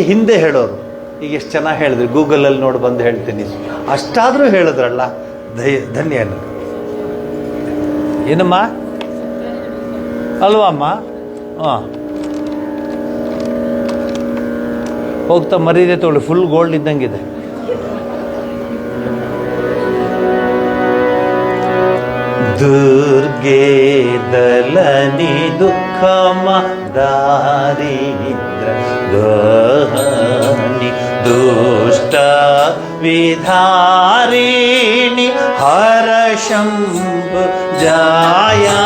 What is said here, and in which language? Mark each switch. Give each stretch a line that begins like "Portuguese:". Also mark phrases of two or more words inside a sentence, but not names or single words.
Kannada: ಹಿಂದೆ ಹೇಳೋರು ಈಗ ಎಷ್ಟು ಚೆನ್ನಾಗಿ ಹೇಳಿದ್ರಿ, ಗೂಗಲಲ್ಲಿ ನೋಡಿ ಬಂದು ಹೇಳ್ತೀನಿ. ಅಷ್ಟಾದರೂ ಹೇಳಿದ್ರಲ್ಲ, ಧನ್ಯ. ಏನಮ್ಮ ಅಲ್ವಾ ಅಮ್ಮ? ಹಾಂ, ಹೋಗ್ತಾ ಮರೀದೆ ತೊಗೊಳ್ಳಿ,
English: full gold
Kannada: ಇದ್ದಂಗಿದೆ.
Sanskrit: ದುರ್ಗೆ ದಲನಿ ದುಃಖಮ ದಾರಿದ್ರ ಗಹನಿ ದುಷ್ಟ ವಿಧಾರಿಣಿ ಹರ ಶಂಭು ಜಾಯ.